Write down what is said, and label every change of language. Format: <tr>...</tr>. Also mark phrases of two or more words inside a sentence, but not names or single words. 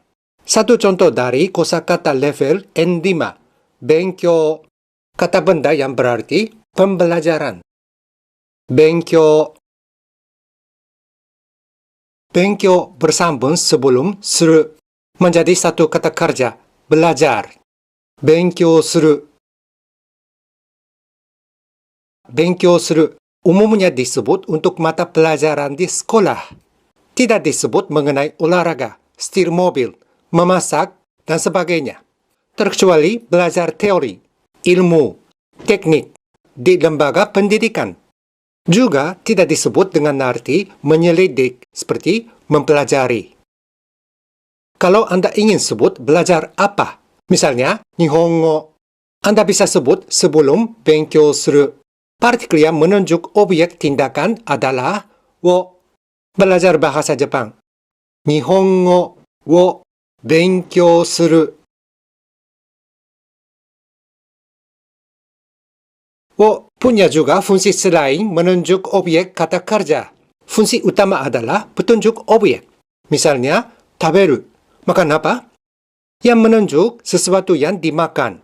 <id>Satu contoh dari kosakata level N5, benkyou. Kata benda yang berarti pembelajaran. Benkyou. Benkyou bersambung sebelum suru menjadi satu kata kerja, belajar.</id> <ja>勉強する. 勉強する</ja> <id>umumnya disebut untuk mata pelajaran di sekolah. Tidak disebut mengenai olahraga, setir mobil, memasak, dan sebagainya. Terkecuali belajar teori, ilmu, teknik di lembaga pendidikan. Juga tidak disebut dengan arti menyelidik seperti mempelajari. Kalau Anda ingin sebut belajar apa, misalnya Nihongo, Anda bisa sebut sebelum</id> <ja>勉強する.</ja> <id>Partikel yang menunjuk objek tindakan adalah wo. Belajar bahasa Jepang.</id> <ja>日本語を勉強する.</ja> <id>Wo punya juga fungsi selain menunjuk objek kata kerja. Fungsi utama adalah petunjuk objek. Misalnya, taberu. Makan apa? Yang menunjuk sesuatu yang dimakan.</id>